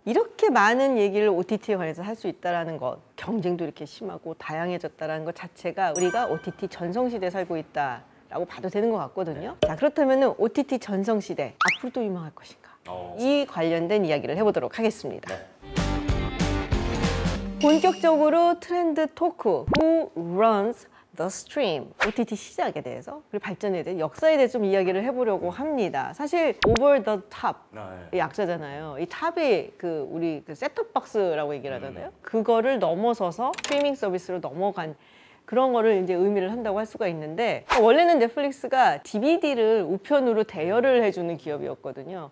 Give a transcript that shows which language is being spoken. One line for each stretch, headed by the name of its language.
Korean: 이렇게 많은 얘기를 OTT에 관해서 할 수 있다는 것, 경쟁도 이렇게 심하고 다양해졌다는 것 자체가 우리가 OTT 전성시대에 살고 있다 라고 봐도 되는 것 같거든요. 자, 그렇다면 OTT 전성시대 앞으로 또 유망할 것인가? 이 관련된 이야기를 해보도록 하겠습니다. 본격적으로 트렌드 토크
English: Who runs the stream?
Korean: OTT 시작에 대해서 그리고 발전에 대해 역사에 대해 좀 이야기를 해보려고 합니다. 사실 over the top 이 약자잖아요. 이 탑이 우리 셋톱 박스라고 얘기를 하잖아요. 그거를 넘어서서 스트리밍 서비스로 넘어간 그런 거를 이제 의미를 한다고 할 수가 있는데 원래는 넷플릭스가 DVD를 우편으로 대여를 해주는 기업이었거든요.